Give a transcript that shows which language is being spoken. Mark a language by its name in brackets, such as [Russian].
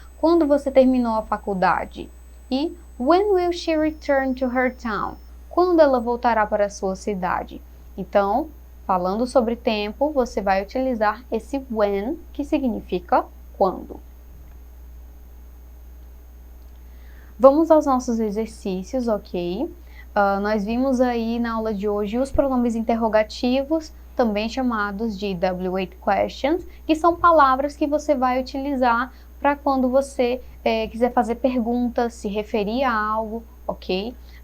[Portuguese] Quando você terminou a faculdade? [English] E when will she return to her town? [Portuguese] Quando ela voltará para a sua cidade? Então, falando sobre tempo, você vai utilizar esse when, que significa quando. Vamos aos nossos exercícios, ok? Nós vimos aí na aula de hoje os pronomes interrogativos, também chamados de W8 questions, que são palavras que você vai utilizar para quando você quiser fazer perguntas, se referir a algo, ok?